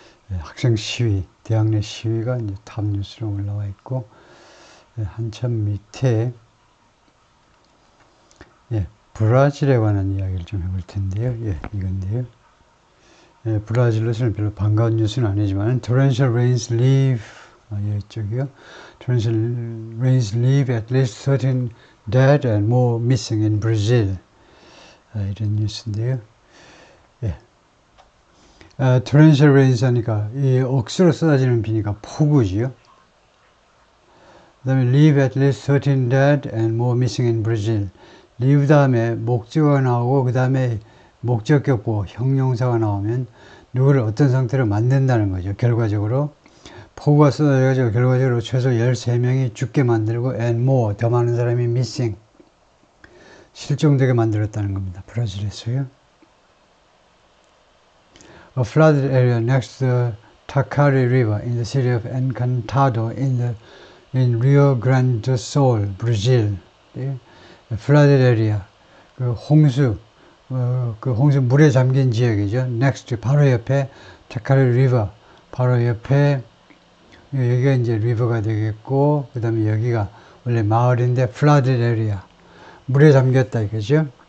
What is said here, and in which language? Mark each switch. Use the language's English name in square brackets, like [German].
[Korean] 예, 학생 시위, 대학 내 시위가 이제 탑 뉴스로 올라와 있고, 예, 한참 밑에, 예, 브라질에 관한 이야기를 좀 해볼 텐데요. 예, 이건데요. 예, 브라질로서는 별로 반가운 뉴스는 아니지만, [English] torrential rains leave, [Korean] 이쪽이요. [English] torrential rains leave at least 13 dead and more missing in Brazil. [Korean] 이런 뉴스인데요. 예. [English] torrential rains [Korean] 하니까 이 억수로 쏟아지는 비니까 폭우지요. 그 다음에 [English] leave at least 13 dead and more missing in Brazil. [Korean] leave 다음에 목적어가 나오고 그 다음에 목적격보 형용사가 나오면 누구를 어떤 상태로 만든다는 거죠. 결과적으로 폭우가 쏟아져가지고 결과적으로 최소 13명이 죽게 만들고 [English] and more [Korean] 더 많은 사람이 missing 실종되게 만들었다는 겁니다. 브라질에서요. [English] A flooded area next to the Taquari River in the city of Encantado in Rio Grande do Sul, Brazil. flooded area, [Korean] 그 홍수 물에 잠긴 지역이죠. next 바로 옆에 Taquari River, 바로 옆에 여기가 이제 river가 되겠고, 그 다음에 여기가 원래 마을인데 [English] flooded area, [Korean] 물에 잠겼다 이거죠.